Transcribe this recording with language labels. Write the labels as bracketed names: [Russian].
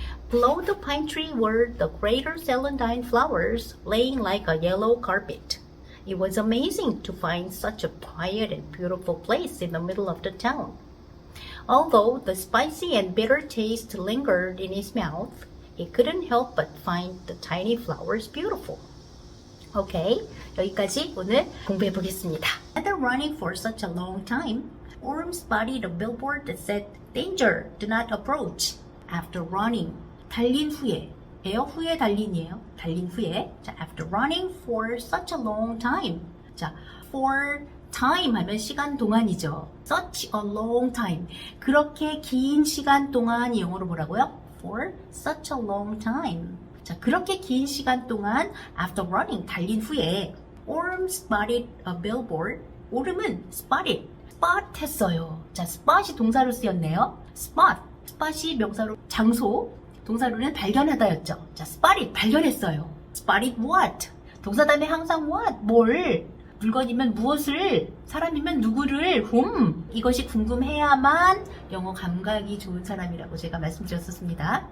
[English] Below the pine tree were the greater celandine flowers laying like a yellow carpet. It was amazing to find such a quiet and beautiful place in the middle of the town. Although the spicy and bitter taste lingered in his mouth, he couldn't help but find the tiny flowers beautiful. [Korean] Okay, 여기까지 오늘 공부해 보겠습니다. [English] After running for such a long time, Orm spotted a billboard that said, Danger, do not approach. After running, [Korean] 달린 후에, 후에 달린이에요. 달린 후에. [English] 자, after running for such a long time. [Korean] 자, for time 하면 시간 동안이죠. [English] Such a long time. [Korean] 그렇게 긴 시간 동안이 영어로 뭐라고요? [English] For such a long time. [Korean] 자, 그렇게 긴 시간 동안 [English] after running, [Korean] 달린 후에 [English] Orm spotted a billboard. [Korean] Orm은 spotted, spot 했어요. 자, spot이 동사로 쓰였네요. spot, spot이 명사로 장소, 동사로는 발견하다였죠. 자, spotted, 발견했어요. [English] spotted what? [Korean] 동사 다음에 항상 what? 뭘? 물건이면 무엇을, 사람이면 누구를, 이것이 궁금해야만 영어 감각이 좋은 사람이라고 제가 말씀드렸었습니다.